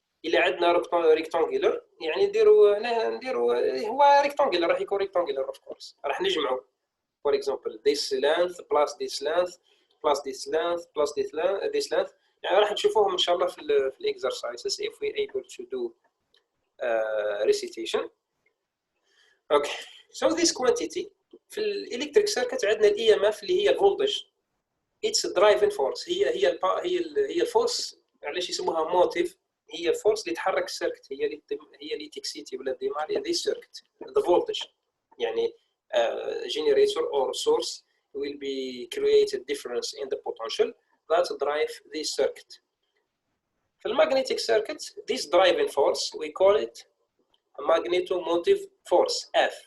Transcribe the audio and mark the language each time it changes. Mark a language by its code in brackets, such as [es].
[ar] إلا عندنا rectangular يعني نديروا هو rectangular راح يكون [en] rectangular of course. [ar] راح نجمعوا [en] for example this length plus this length plus this length plus this length [ar] يعني راح نشوفوهم إن شاء الله في [en] exercises if we able to do recitation. Okay, so this quantity [ar] في [en] electric circuit [ar] عندنا [en] EMF [ar] اللي هي [en] voltage. It's a driving force. [ar] هي الفورس علاش يسموها موتيف. هي الفورس اللي تحرك السيركت. هي اللي تكسيتي ولا ديمار [en] this circuit. The voltage [ar] يعني [en] generator or source will be created difference in the potential that drive this circuit. [ar] في [en] magnetic circuit, this driving force we call it a magnetomotive force F.